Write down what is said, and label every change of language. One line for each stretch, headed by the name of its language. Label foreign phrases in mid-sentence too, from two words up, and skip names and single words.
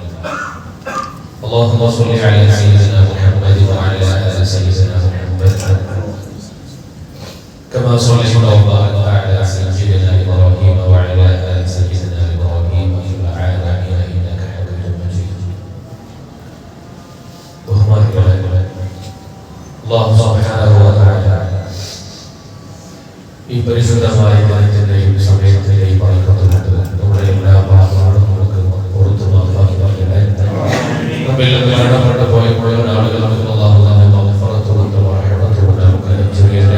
Arabic: اللهم صل على سيدنا محمد وعلى آل سيدنا محمد كما صليت وباركت على سيدنا إبراهيم وعلى آل سيدنا إبراهيم في العالمين إنك حميد مجيد.
Malayalam: അല്ലാഹു
Arabic: سبحانه وتعالى
Malayalam: ഈ പരിശുദ്ധമായ ദിനത്തിന്റെയും സമയത്തിന്റെയും ബറക്കത്തുകൊണ്ട് നമ്മുടെ എല്ലാ പാപങ്ങളും നമുക്ക് പുറത്തു മാപ്പാക്കി തരട്ടെ. നമ്മിൽ നിന്ന് മരണപ്പെട്ടു പോയ മുഴുവൻ ആളുകൾക്കും അല്ലാഹു തന്നെ മഗ്ഫിറത്തുകൊണ്ട് റഹ്മത്തുകൊണ്ട് നമുക്ക് അനുഗ്രഹിക്കട്ടെ.